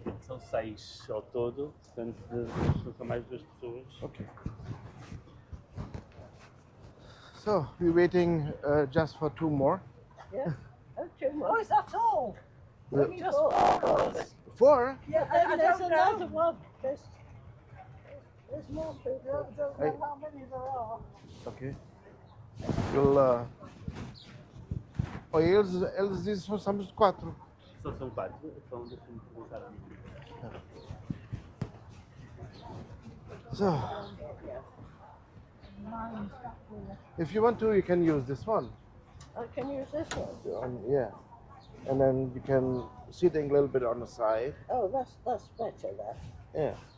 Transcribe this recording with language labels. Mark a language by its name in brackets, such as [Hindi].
[Portuguese] São 6 ao todo, portanto são mais 2 pessoas. [English] Okay. So we're waiting just for 2 more. Yeah. Okay. Oh, is that all? Uh, Just 4 of us. 4? Yeah, and there's another one. There's more people. I don't know how many there are. Ok. [Portuguese] Oh, eles dizem que só somos 4. Só são 4, então deixa-me perguntar a mim. [English] So, if you want to, you can use this one. I can use this one. Yeah, and then you can sitting a little bit on the side. Oh, that's better. That Yeah.